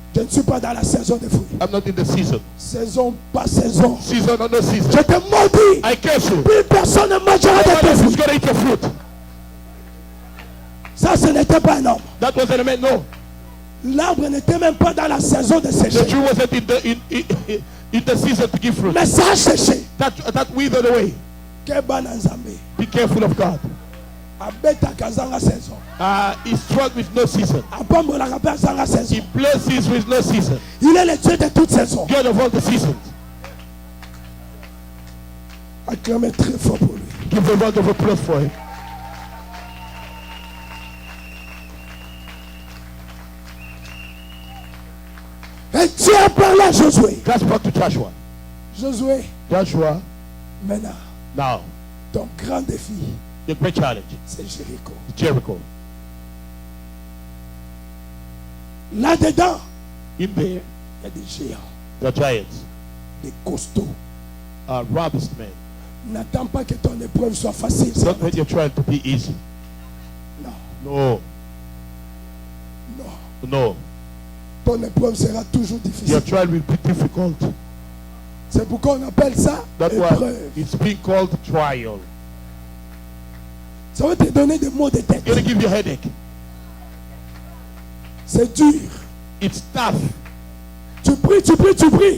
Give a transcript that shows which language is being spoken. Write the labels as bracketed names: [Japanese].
[French] Je ne suis pas dans la saison des fruits. [English] I'm not in the season. [French] Saison, pas saison. [English] Season or no season. [French] Je te maudis. [English] I curse you. [French] Plus personne ne mangera [English] No [French] de [English] one [French] tes [English] else is [French] fruits. [English] going to eat your fruit. [French] Ça, ce n'était pas un homme. [English] That wasn't a man. No. [French] L'arbre n'était même pas dans la saison de [English] The [French] sécher. [English] tree wasn't in the season to give fruit. [French] Mais ça a séché. [English] That withered away. [Lingala] Keba na Nzambe. [English] Be careful of God. [Lingala] Abeta kazanga saison. [English] He struck with no season. [Lingala] Abambola kapé azanga [English] He [Lingala] saison. [English] blesses with no season. [French] Il est le Dieu de toutes saisons. [English] God of all the seasons. [French] Acclamez très fort pour lui. [English] Give the word of applause for him. [French] Et Dieu a parlé à Josué. [English] God spoke to Joshua. [French] Josué, [English] Joshua, [French] maintenant, [English] now, [French] ton grand défi, [English] the great challenge, [French] c'est Jéricho. [English] Jericho. [French] Là-dedans, [English] In there, [French] il y a des géants, [English] the giants [French] des costauds. [English] are robust men. [French] N'attends pas que ton épreuve soit facile. [English] Don't let your trial to be easy. [French] Non, [English] No, [French] non. [English] no. [French] Ton épreuve sera toujours [English] Your [French] difficile. [English] trial will be difficult. [French] C'est pourquoi on appelle ça [English] That's why [French] épreuve. [English] it's being called trial. [French] Ça va te donner des maux de tête. [English] It's going to give you a headache. [French] C'est dur. [English] It's tough. [French] Tu pries, tu pries, tu pries.